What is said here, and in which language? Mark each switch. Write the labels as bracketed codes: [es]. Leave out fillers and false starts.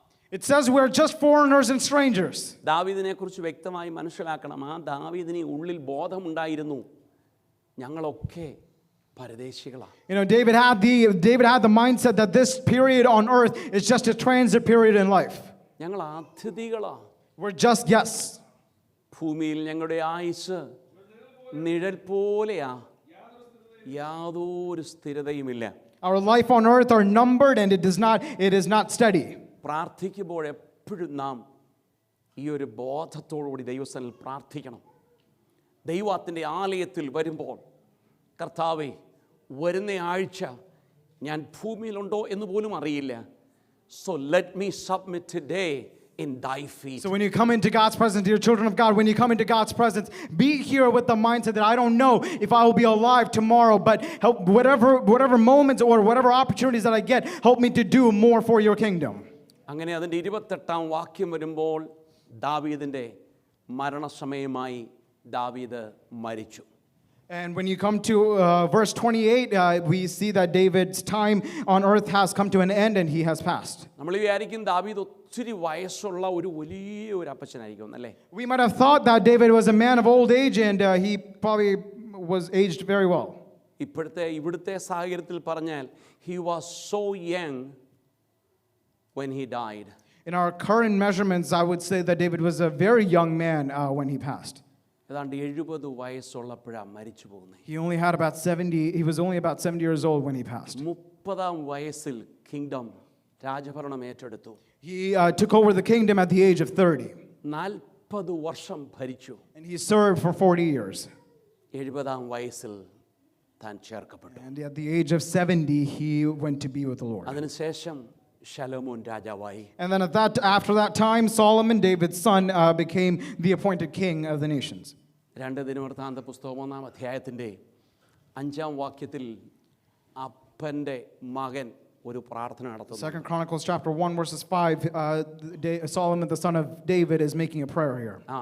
[en] It says we're just foreigners and strangers. [ml] ദാവീദിനെ കുറിച്ച് വ്യക്തമായി മനസ്സിലാക്കണം. ആ ദാവീദിന് ഉള്ളിൽ ബോധമുണ്ടായിരുന്നു, ഞങ്ങളൊക്കെ പരദേശികളാണ്. [en] You know, David had the mindset that this period on earth is just a transit period in life. [ml] ഞങ്ങൾ അതിഥികളാണ്. [en] We're just guests. [ml] ഭൂമിയിൽ ഞങ്ങളുടെ ആയുസ് നിഴൽ പോലെയാ, യാതൊരു സ്ഥിരതയുമില്ല. [en] Our life on earth are numbered and it is not steady. [ml] പ്രാർത്ഥിക്കുമ്പോൾ എപ്പോഴും നാം ഈ ഒരു ബോധത്തോടുകൂടി ദൈവസന്നിധിയിൽ പ്രാർത്ഥിക്കണം. ദൈവത്തിൻ്റെ ആലയത്തിൽ വരുമ്പോൾ, കർത്താവേ, വരുന്ന ആഴ്ച ഞാൻ ഭൂമിയിലുണ്ടോ എന്ന് പോലും അറിയില്ല. [en] So let me submit today in thy feet. So when you come into God's presence, dear children of God, when you come into God's presence, be here with the mindset that I don't know if I will be alive tomorrow, but help whatever moments or whatever opportunities that I get, help me to do more for your kingdom. [ml] അങ്ങനെ അതിൻ്റെ 28 വാക്യം വരുമ്പോൾ ദാവീദിൻ്റെ മരണസമയമായി ദാവീദ് മരിച്ചു. [en] And when you come to verse 28, we see that David's time on earth has come to an end and he has passed. [ml] നമ്മൾ വിചാരിക്കും ദാവീദ് ഒത്തിരി വയസ്സുള്ള ഒരു വലിയ അപ്പച്ചനായിരിക്കും അല്ലേ? [en] We might have thought that David was a man of old age and he probably was aged very well. [ml] ഇവിടുത്തെ സാഹചര്യത്തിൽ പറഞ്ഞാൽ [en] he was so young when he died. In our current measurements, I would say that David was a very young man when he passed. [ml] ഏതാണ്ട് 70 വയസ്സുള്ളപ്പോഴാണ് മരിച്ചു പോകുന്നത്. [en] He was only about 70 years old when he passed. [ml] 30 വയസ്സിൽ kingdom രാജഭരണം ഏറ്റെടുത്തു. [en] He took over the kingdom at the age of 30. [ml] 40 വർഷം ഭരിച്ചു. [en] And he served for 40 years. [ml] 70 വയസ്സിൽ താൻ ചേർക്കപ്പെട്ടു. [en] And at the age of 70, he went to be with the Lord. [ml] അതിനുശേഷം ശലോമോൻ രാജാവായി. [en] And then after that time, Solomon, David's son, became the appointed king of the nations. [ml] 2 ദിനവൃത്താന്ത പുസ്തകം 1-ാം അധ്യായത്തിൻ്റെ 5-ാം വാക്യത്തിൽ അപ്പൻ്റെ മകൻ ഒരു പ്രാർത്ഥന നടത്തുന്നു. [en] 2 Chronicles chapter 1 verses 5, Solomon the son of David is making a prayer here.